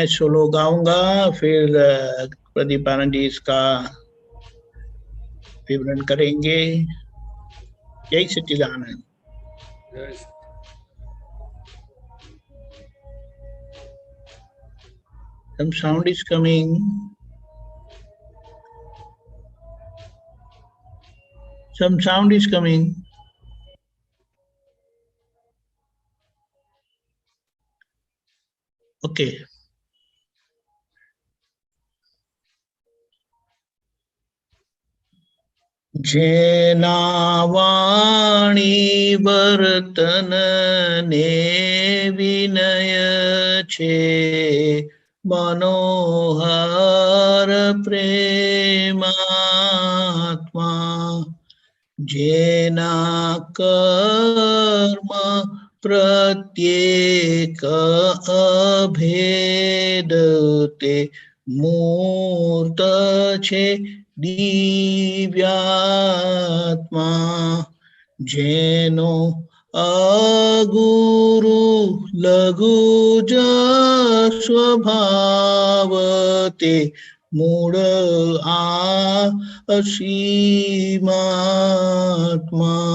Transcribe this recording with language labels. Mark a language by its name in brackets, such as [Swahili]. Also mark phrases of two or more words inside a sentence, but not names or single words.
[Hindi] सोलो गाऊंगा, फिर प्रदीप आनंद जी इसका विवरण करेंगे। जय सच्चिदानंद। [English] Some sound is coming. Some sound is coming. Okay. [Gujarati] જેના વાણી વર્તન ને વિનય છે મનોહર પ્રેમાત્મા। જેના કર્મ પ્રત્યેક અભેદ તે મૂર્ત છે દિવ્યાત્મા। જેનો અગુરુ લઘુ જ સ્વભાવ તે મૂળ અસીમાત્મા।